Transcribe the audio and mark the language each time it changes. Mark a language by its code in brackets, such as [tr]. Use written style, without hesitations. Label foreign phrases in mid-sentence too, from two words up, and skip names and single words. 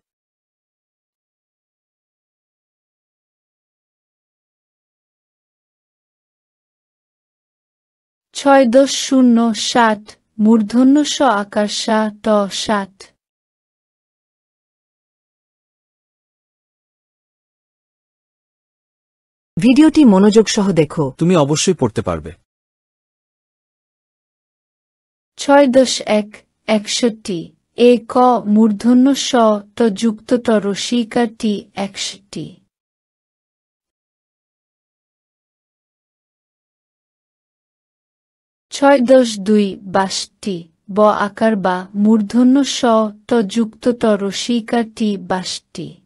[bn] ৬-০ ৬০ মূর্ধন্য স আকার সা ত ৬০। ভিডিওটি মনোযোগ সহ দেখো। তুমি অবশ্যই পড়তে পারবে। ৬-১ ৬১ এ ক মূর্ধন্য স ত যুক্ত ত রসিকার টি ৬১। ৬-২ ৬২ ব আকার বা মূর্ধন্য স ত যুক্ত ত রসিকার টি ৬২।